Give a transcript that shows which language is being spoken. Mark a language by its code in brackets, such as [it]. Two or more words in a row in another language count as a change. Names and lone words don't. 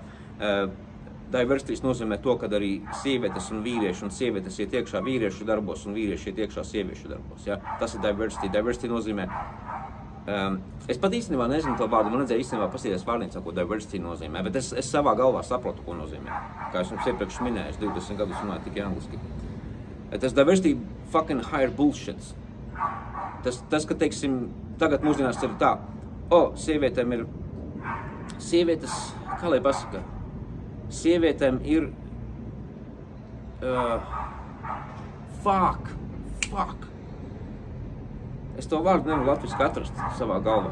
[lv] Diversity nozīmē to, ka arī sievietes un vīrieši, un sievietes iet iekšā vīriešu darbos, un vīrieši iet iekšā sieviešu darbos. Ja? Tas ir diversity. Diversity nozīmē... Es pat īstenībā nezinu to vārdu, man redzēja īstenībā pasīties vārnīcā, ko diversity nozīmē, bet es savā galvā saprotu, ko nozīmē. Kā es jums iepriekš minēju, 20 gadus runāju tikai angliski. [en] Tas diversity fucking higher bullshit. [lv] Tas, ka, teiksim, tagad mūsdienās ir tā, sievietēm ir, sievietes, kā lai pasaka, sievietēm ir, fuck. Es to vārdu nevaru latviski atrast savā galvā.